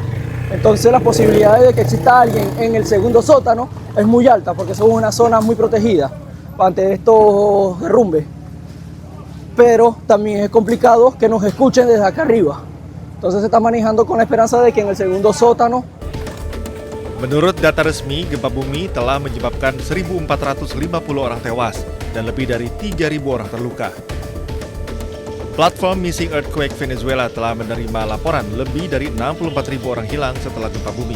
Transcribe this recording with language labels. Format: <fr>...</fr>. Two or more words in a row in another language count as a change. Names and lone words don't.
<es>Entonces las posibilidades de que exista alguien en el segundo sótano es muy alta, porque es una zona muy protegida ante estos derrumbes. Pero también es complicado que nos escuchen desde acá arriba. Entonces se está manejando con la esperanza de que en el segundo sótano.</es> <id>Menurut data resmi, gempa bumi telah menyebabkan 1.450 orang tewas dan lebih dari 3.000 orang terluka. Platform Missing Earthquake Venezuela telah menerima laporan lebih dari 64.000 orang hilang setelah gempa bumi.</id>